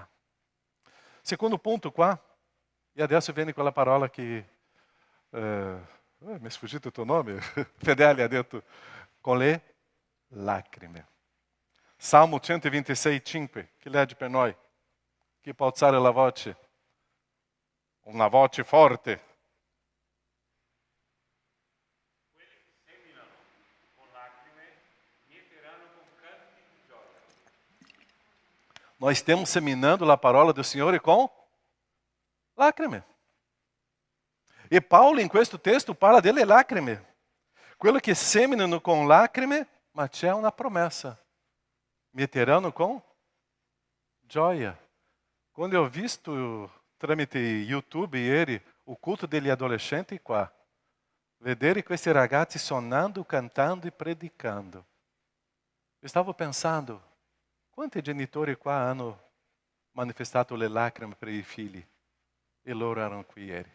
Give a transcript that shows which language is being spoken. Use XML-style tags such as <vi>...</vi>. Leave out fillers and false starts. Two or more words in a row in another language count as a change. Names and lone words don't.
<it>Secondo punto qua, e adesso viene quella parola che mi è sfuggito il tuo nome, Fedele ha detto, con le lacrime. Salmo 126,5, chi legge per noi? Chi può alzare la voce? Una voce forte.</it> <pt>Nós estamos seminando a parola do Senhor com lacrime.</pt> <it>E Paulo, in questo testo, parla delle lacrime. Quello che seminano com lacrime, ma c'è una promessa. Metteranno con gioia. Quando eu ho visto tramite YouTube ieri o culto degli adolescenti qua, vedere questi ragazzi suonando, cantando e predicando, eu stavo pensando, quanti genitori qua hanno manifestato le lacrime per i figli e loro erano qui ieri.</it>